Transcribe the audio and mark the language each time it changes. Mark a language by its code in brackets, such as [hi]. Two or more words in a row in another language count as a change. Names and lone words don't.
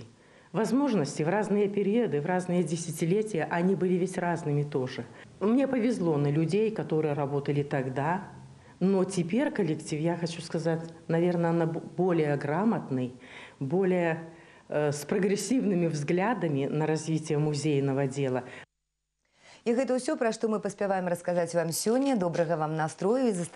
[ru] Возможности в разные периоды, в разные десятилетия, они были ведь разными тоже. Мне повезло на людей, которые работали тогда, но теперь коллектив, я хочу сказать, наверное, она более грамотный, более с прогрессивными взглядами на развитие музейного дела. [be] І гэта ўсё, пра што мы паспяваем расказаць вам сёння. Добрага вам настрою і